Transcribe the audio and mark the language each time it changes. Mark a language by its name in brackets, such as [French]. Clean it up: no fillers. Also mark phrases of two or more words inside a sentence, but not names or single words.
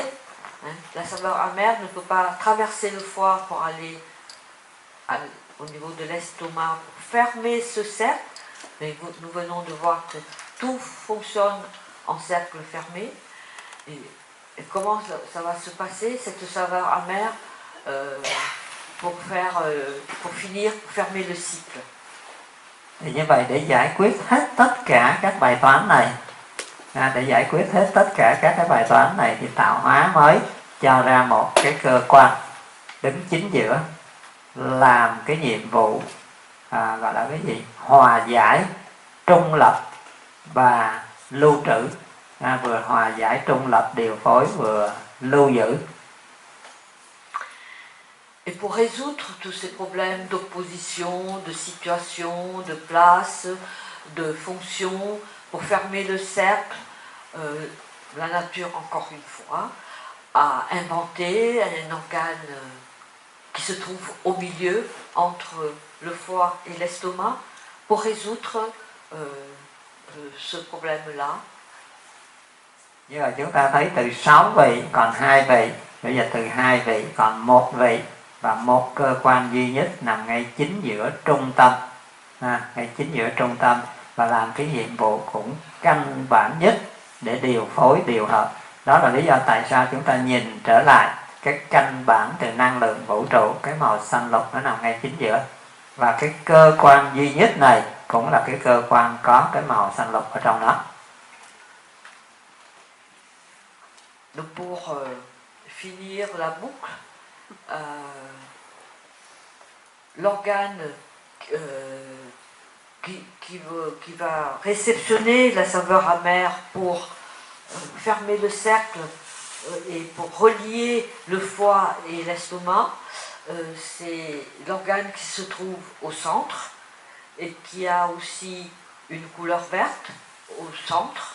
[French] La saveur amère ne peut pas traverser le foie pour aller au niveau de l'estomac, pour fermer ce cercle. Mais nous venons de voir que tout fonctionne en cercle fermé. Et comment ça va se passer, cette saveur amère, pour finir, pour fermer le cycle. [Vietnamese] Thì như vậy để giải quyết hết tất cả các bài toán này, để giải quyết hết tất cả các cái bài toán này thì tạo hóa mới cho ra một cái cơ quan đứng chính giữa, làm cái nhiệm vụ gọi là cái gì? Hòa giải, trung lập và lưu trữ. Vừa hòa giải, trung lập, điều phối, vừa lưu giữ. [French] Et pour résoudre tous ces problèmes d'opposition, de situation, de place, de fonction, pour fermer le cercle, la nature, encore une fois, a inventé un organe qui se trouve au milieu entre le foie et l'estomac pour résoudre ce problème-là. [Vietnamese] Như là chúng ta thấy từ 6 vị còn 2 vị, bây giờ từ 2 vị còn 1 vị và một cơ quan duy nhất nằm ngay chính giữa trung tâm, ngay chính giữa trung tâm và làm cái nhiệm vụ cũng căn bản nhất để điều phối điều hợp. Đó là lý do tại sao chúng ta nhìn trở lại cái căn bản từ năng lượng vũ trụ, cái màu xanh lục nó nằm ngay chính giữa, và cái cơ quan duy nhất này cũng là cái cơ quan có cái màu xanh lục ở trong đó. [French] Donc pour finir la boucle, l'organe qui va réceptionner la saveur amère pour fermer le cercle et pour relier le foie et l'estomac, c'est l'organe qui se trouve au centre et qui a aussi une couleur verte au centre.